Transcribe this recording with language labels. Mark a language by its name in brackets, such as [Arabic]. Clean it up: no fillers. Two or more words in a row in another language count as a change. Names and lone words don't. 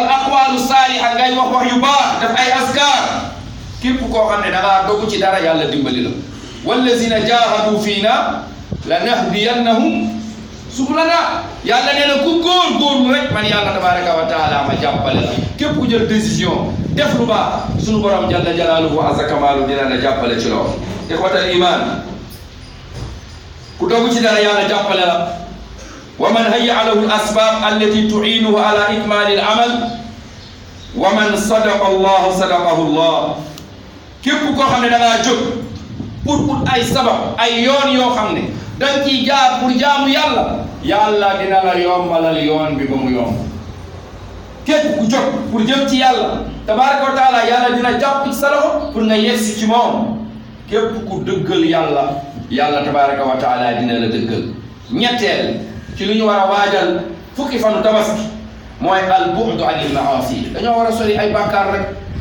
[Arabic] أقوالا صالحة [Wolof] ngay wax yu baax def ay askar képp koo xam ne da ngaa dogu ci dara yàlla dimbali la [Arabic] والذين جاهدوا فينا لنهدينهم سبلنا [Wolof] yàlla nee na ku góorgóorlu rek man yàlla [Arabic] تبارك وتعالى [Wolof] ma jàppale la képp ku jël décision def lu baax sunu borom [Arabic] جل جلاله عز كماله [Wolof] dina la jàppale ci loolu [Arabic] إخوة الإيمان [Wolof] ku dogu ci dara yàlla jàppale la [Arabic] ومن هيأ له الأسباب التي تعينه على إكمال العمل ومن صدق الله صدقه الله [Wolof] képp koo xam ne da ngaa jóg pour ay sabab ay yoon yoo xam ne danga ciy jaar pour jaamu yàlla yàlla dina la yombalal yoon bi ba mu yomb képp ku jóg pour jëm ci yàlla [Arabic] تبارك وتعالى [Wolof] yàlla dina jàpp ci sa loxo pour nga yegsi ci moom képp ku dëggal yàlla yàlla [Arabic] تبارك وتعالى [Wolof] dina la dëggal ñetteel ci lu ñu war a waajal fukki fanu tabaski mooy [Arabic] البعد عن المعاصي [Wolof] dañoo war a sori ay bàkkaar rek